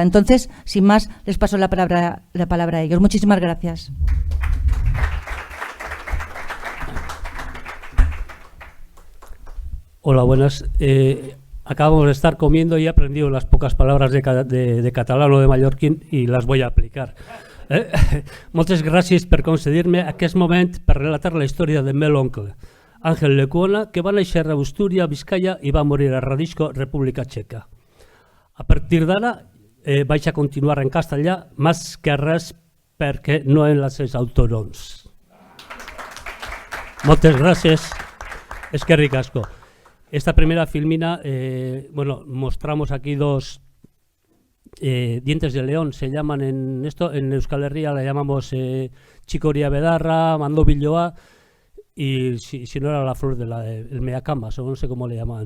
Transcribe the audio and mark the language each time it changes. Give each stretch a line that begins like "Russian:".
Spanish: Entonces, sin más, les paso la palabra a ellos. Muchísimas gracias. Hola, buenas. Acabamos de estar comiendo y he aprendido las pocas palabras de catalán o de mallorquín
Catalan: i les vull aplicar. Moltes gràcies per concedir-me aquest moment per relatar la història del meu oncle, Ángel Lecuona, que va néixer a Busturia, Vizcaya, i va morir a Radisco, República Txeca. A partir d'ara vaig a continuar en castellà, més que res perquè no en les autònoms. Moltes gràcies.
Basque: Eskerrik asko.
Spanish: Esta primera filmina, mostramos aquí dos dientes de león, se llaman en Euskal Herria, la llamamos Chicoria Bedarra, Mandobilloa, y si no era la flor del meacamas, o no sé cómo le llamaban.